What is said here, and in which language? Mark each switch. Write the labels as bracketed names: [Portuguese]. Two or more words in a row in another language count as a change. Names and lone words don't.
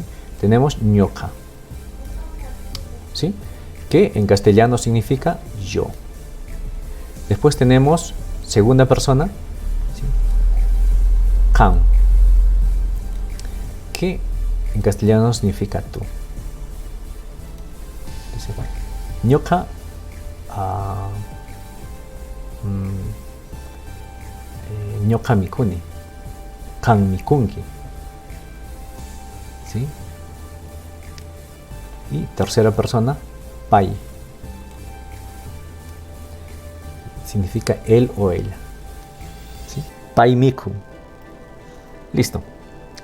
[Spanish] Tenemos ñoca, ¿sí? Que en castellano significa yo. Después tenemos segunda persona, ¿sí? Kan, que en castellano significa tú. [Quechua] Ñoka, ñoka mikuni, kan mikunki, [Spanish] ¿sí? Y tercera persona, pai, significa él o ella, ¿sí? [Quechua] Pai miku. Listo.